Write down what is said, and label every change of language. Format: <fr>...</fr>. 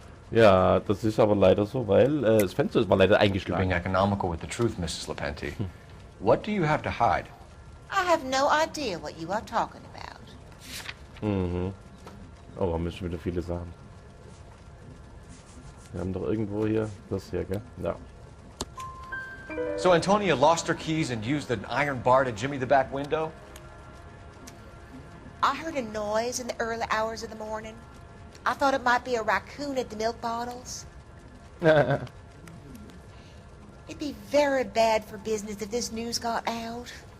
<de>Ja, das ist aber leider so, weil das Fenster war leider</de> <en>You're being economical with the truth, Mrs. Lepenti. What do you have to hide? I have no idea what you are talking about. Mhm.</en> <de>Oh, haben wir schon wieder viele Sachen. Wir haben doch irgendwo hier das hier, gell? Ja.</de> <en>So Antonia lost her keys and used an iron bar to jimmy the back window? I heard a noise in the early hours of the morning. I thought it might be a raccoon at the milk bottles. It'd be very bad for business if this news got out.</en>